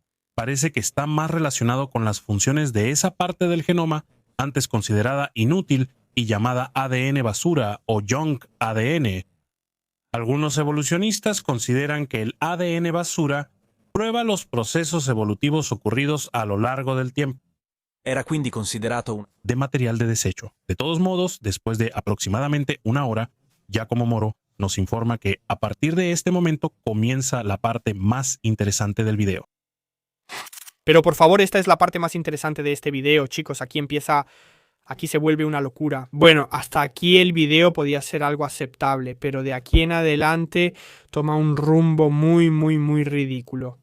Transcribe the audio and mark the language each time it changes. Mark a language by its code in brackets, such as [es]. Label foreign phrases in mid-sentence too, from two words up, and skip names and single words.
[es] Parece que está más relacionado con las funciones de esa parte del genoma antes considerada inútil y llamada ADN basura o junk ADN. Algunos evolucionistas consideran que el ADN basura prueba los procesos evolutivos ocurridos a lo largo del tiempo. [it] Era quindi considerato [es] de material de desecho. De todos modos, después de aproximadamente una hora, Giacomo Moro nos informa que a partir de este momento comienza la parte más interesante del video. Pero por favor, esta es la parte más interesante de este video, chicos. Aquí se vuelve una locura. Bueno, hasta aquí el video podía ser algo aceptable, pero de aquí en adelante toma un rumbo muy ridículo.